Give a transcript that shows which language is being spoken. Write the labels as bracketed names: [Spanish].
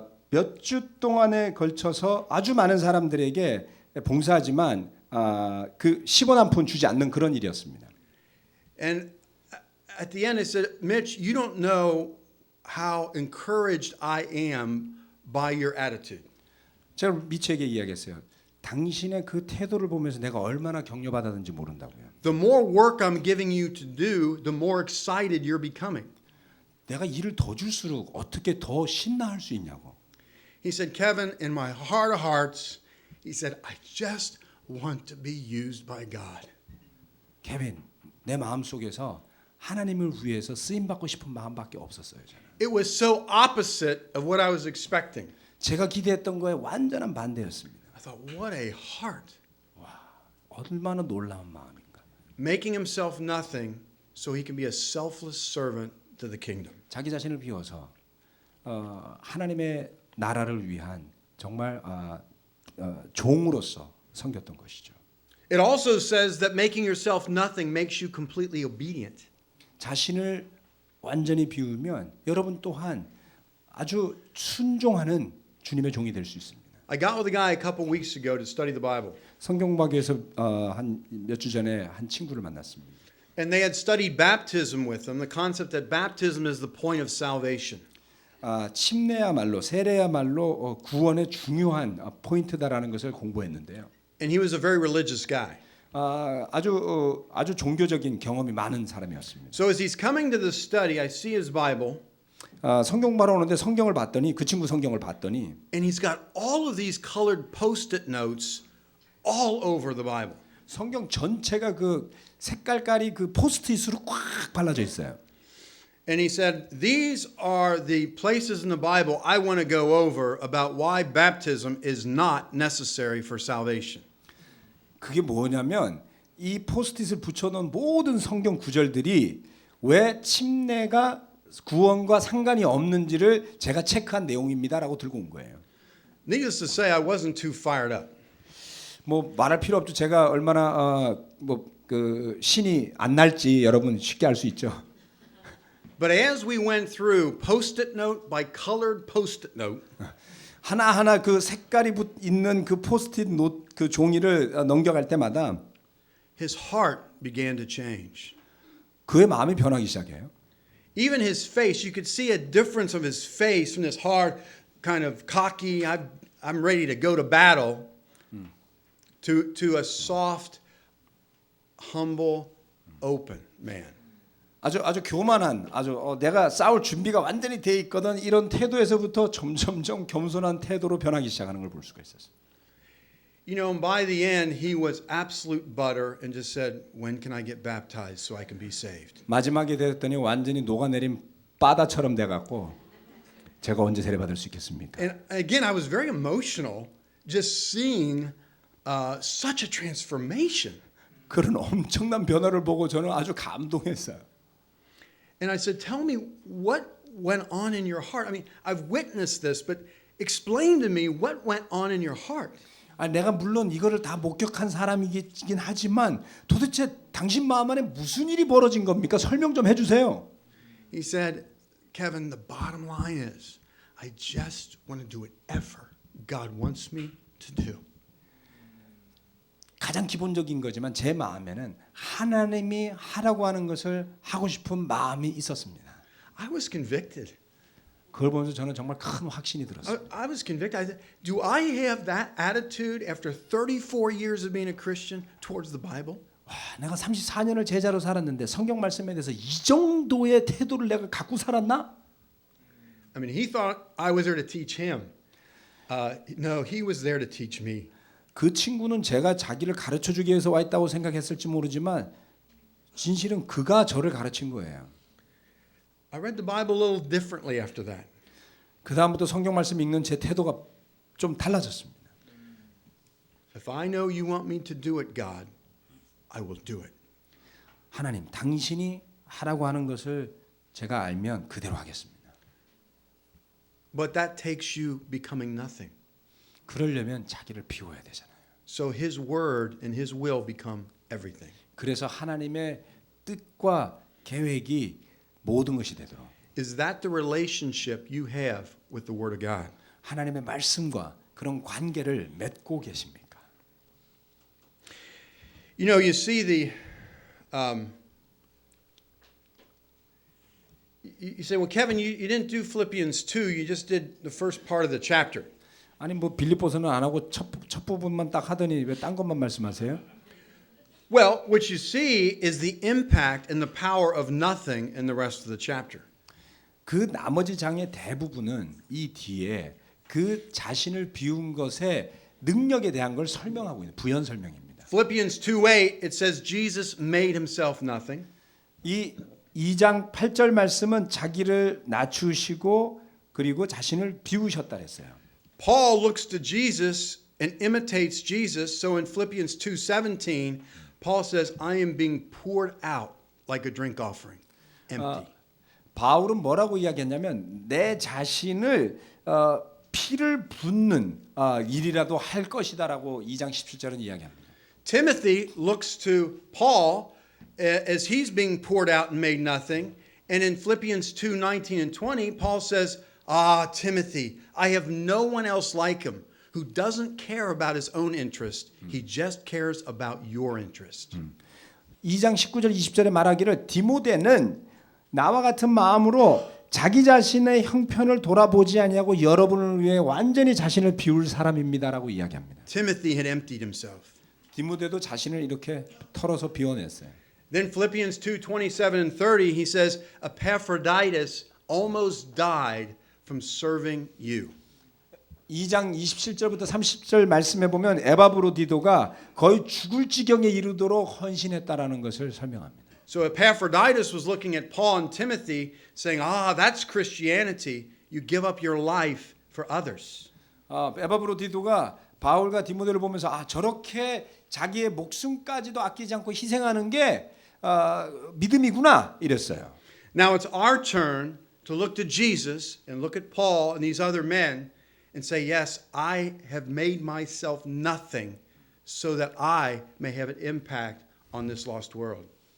[Korean] 몇 주 동안에 걸쳐서 아주 많은 사람들에게 봉사하지만 그 10원 한 푼 주지 않는 그런 일이었습니다. [English] And at the end, I said, Mitch, you don't know how encouraged I am by your attitude. [Korean] 제가 미치에게 이야기했어요. 당신의 그 태도를 보면서 내가 얼마나 격려받았는지 모른다고요. [English] The more work I'm giving you to do, the more excited you're becoming. [Korean] 내가 일을 더 줄수록 어떻게 더 신나할 수 있냐고. [English] He said, Kevin, in my heart of hearts, he said, I just want to be used by God. [Korean] 케빈, 내 마음 속에서 하나님을 위해서 쓰임 받고 싶은 마음밖에 없었어요. 저는. [English] It was so opposite of what I was expecting. [Korean] 제가 기대했던 거에 완전한 반대였습니다. [English] I thought, what a heart. [Korean] 얼마나 놀라운 마음인가. [English] Making himself nothing so he can be a selfless servant to the kingdom. [Korean] 자기 자신을 비워서 하나님의 나라를 위한 정말 종으로서 섬겼던 것이죠. [English] It also says that making yourself nothing makes you completely obedient. [Korean] 자신을 완전히 비우면 여러분 또한 아주 순종하는 주님의 종이 될 수 있습니다. [English] I got with a guy a couple weeks ago to study the Bible. [Korean] 성경학에서 한 몇 주 전에 한 친구를 만났습니다. [English] And they had studied baptism with him, the concept that baptism is the point of salvation. [Korean] 침례야말로 세례야말로 구원의 중요한 포인트다라는 것을 공부했는데요. [English] And he was a very religious guy. [Korean] 아주 종교적인 경험이 많은 사람이었습니다. [English] So as he's coming to this study, I see his Bible, [Korean] 성경 바로 오는데 성경을 봤더니 그 친구 성경을 봤더니 [English] and he's got all of these colored post-it notes all over the Bible. [Korean] 성경 전체가 그 색깔깔이 그 포스트잇으로 꽉 발라져 있어요. [English] And he said, these are the places in the Bible I want to go over about why baptism is not necessary for salvation. [Korean] 그게 뭐냐면 이 포스트잇을 붙여놓은 모든 성경 구절들이 왜 침례가 구원과 상관이 없는지를 제가 체크한 내용입니다라고 들고 온 거예요. [English] Needless to say, I wasn't too fired up. [Korean] 뭐 말할 필요 없죠. 제가 얼마나 신이 안 날지 여러분 쉽게 알 수 있죠. [English] But as we went through post-it note by colored post-it note, [Korean] 하나하나 그 색깔이 있는 그 포스트잇 노트 그 종이를 넘겨갈 때마다 [English] his heart began to change. [Korean] 그의 마음이 변하기 시작해요. [English] Even his face, you could see a difference of his face from this hard, kind of cocky, I'm ready to go to battle, to a soft, humble, open man. [Korean] 아주 교만한 내가 싸울 준비가 완전히 돼 있거든 이런 태도에서부터 점점점 겸손한 태도로 변하기 시작하는 걸 볼 수가 있었어요. [English] You know, by the end, he was absolute butter and just said, when can I get baptized so I can be saved? [Korean] 마지막에 됐더니 완전히 녹아내린 바다처럼 돼갖고 제가 언제 세례받을 수 있겠습니까? [English] And again, I was very emotional just seeing such a transformation. [Korean] 그런 엄청난 변화를 보고 저는 아주 감동했어요. [English] And I said, tell me what went on in your heart. I mean, I've witnessed this, but explain to me what went on in your heart. [Korean] 내가 물론 이거를 다 목격한 사람이긴 하지만 도대체 당신 마음 안에 무슨 일이 벌어진 겁니까? 설명 좀 해주세요. [English] He said, Kevin, the bottom line is, I just want to do whatever God wants me to do. [Korean] 가장 기본적인 거지만 제 마음에는 하나님이 하라고 하는 것을 하고 싶은 마음이 있었습니다. [English] I was convicted. [Korean] 그걸 보면서 저는 정말 큰 확신이 들었어요. [English] I was convicted. I said, do I have that attitude after 34 years of being a Christian towards the Bible? [Korean] 내가 34년을 제자로 살았는데 성경 말씀에 대해서 이 정도의 태도를 내가 갖고 살았나? [English] I mean, he thought I was there to teach him. No, he was there to teach me. [Korean] 그 친구는 제가 자기를 가르쳐주기 위해서 와 있다고 생각했을지 모르지만 진실은 그가 저를 가르친 거예요. [English] I read the Bible a little differently after that. [Korean] 그 다음부터 성경 말씀 읽는 제 태도가 좀 달라졌습니다. [English] If I know you want me to do it, God, I will do it. [Korean] 하나님, 당신이 하라고 하는 것을 제가 알면 그대로 하겠습니다. [English] But that takes you becoming nothing. [Korean] 그러려면 자기를 비워야 되잖아요. [English] So his word and his will become everything. [Korean] 그래서 하나님의 뜻과 계획이 모든 것이 되도록. [English] Is that the relationship you have with the word of God? [Korean] 하나님의 말씀과 그런 관계를 맺고 계십니까? [English] You know, you see you say, well, Kevin, you didn't do Philippians 2. You just did the first part of the chapter. [Korean] 아니 뭐 빌립보서는 안 하고 첫 부분만 딱 하더니 왜 딴 것만 말씀하세요? [English] Well, what you see is the impact and the power of nothing in the rest of the chapter. [Korean] 그 나머지 장의 대부분은 이 뒤에 그 자신을 비운 것의 능력에 대한 걸 설명하고 있는 부연 설명입니다. [English] Philippians 2:8 it says Jesus made himself nothing. [Korean] 이 2장 8절 말씀은 자기를 낮추시고 그리고 자신을 비우셨다 했어요. [English] Paul looks to Jesus and imitates Jesus. So in Philippians 2:17, Paul says, "I am being poured out like a drink offering, empty." [Korean] 바울은 뭐라고 이야기했냐면 내 자신을 피를 붓는 일이라도 할 것이다라고 2장 17절은 이야기합니다. [English] Timothy looks to Paul as he's being poured out and made nothing. And in Philippians 2:19 and 20, Paul says, Timothy, I have no one else like him who doesn't care about his own interest. He just cares about your interest. [Korean] 2장 19절 20절에 말하기를 디모데는 나와 같은 마음으로 자기 자신의 형편을 돌아보지 아니하고 여러분을 위해 완전히 자신을 비울 사람입니다라고 이야기합니다. [English] Timothy had emptied himself. [Korean] 디모데도 자신을 이렇게 털어서 비워냈어요. [English] Then Philippians 2:27 and 30, he says, Epaphroditus almost died from serving you. [Korean] 2장 27절부터 30절 말씀해 보면 에바브로디도가 거의 죽을 지경에 이르도록 헌신했다라는 것을 설명합니다. [English] So Epaphroditus was looking at Paul and Timothy saying, that's Christianity. You give up your life for others. [Korean] 에바브로디도가 바울과 디모데를 보면서 저렇게 자기의 목숨까지도 아끼지 않고 희생하는 게 믿음이구나 이랬어요. [English] Now it's our turn to look to Jesus and look at Paul and these other men and say, yes, I have made myself nothing so that I may have an impact on this lost world.